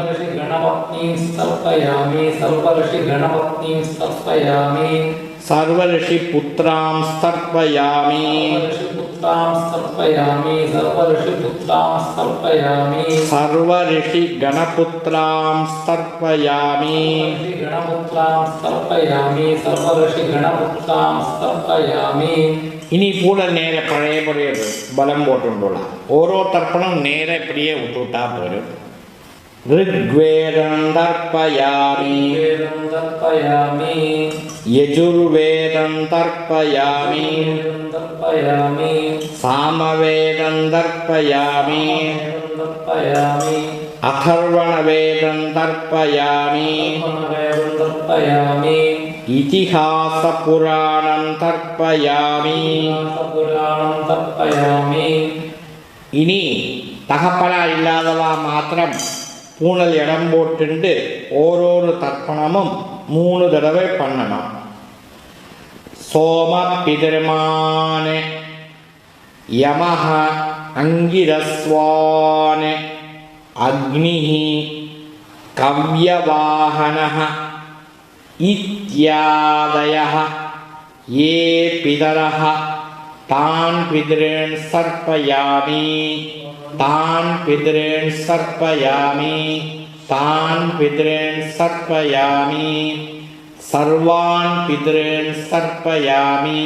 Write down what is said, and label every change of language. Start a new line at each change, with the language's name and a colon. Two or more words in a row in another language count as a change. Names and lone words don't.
Sanskrit: सर्वऋषिपुत्रां तर्पयामि सर्वऋषिगणपुत्रां तर्पयामि
Tamil: இனி கூட நேர பழையபடிய பலம் போட்டுள்ளா ஓரோ தர்ப்பணம் நேர இப்படியே விட்டுவிட்டா போயிடும்
Sanskrit: ऋग्वेदं तर्पयामि यजुर्वेदं तर्पयामि सामवेदं तर्पयामि अथर्वणवेदं तर्पयामि इतिहासपुराणं तर्पयामि
Tamil: இனி தகப்பனா இல்லாதவா மாத்திரம் பூனல் இடம் போட்டு ஓரொரு தர்ப்பணமும் 3 தடவை பண்ணணும்.
Sanskrit: सोमः पितृमान् यमः अङ्गिरस्वान् अग्निः कव्यवाहनः इत्यादयः ये पितरः तान् पितॄन् तर्पयामि तान् पितॄन् तर्पयामि तान् पितॄन् तर्पयामि सर्वान् पितॄन् तर्पयामि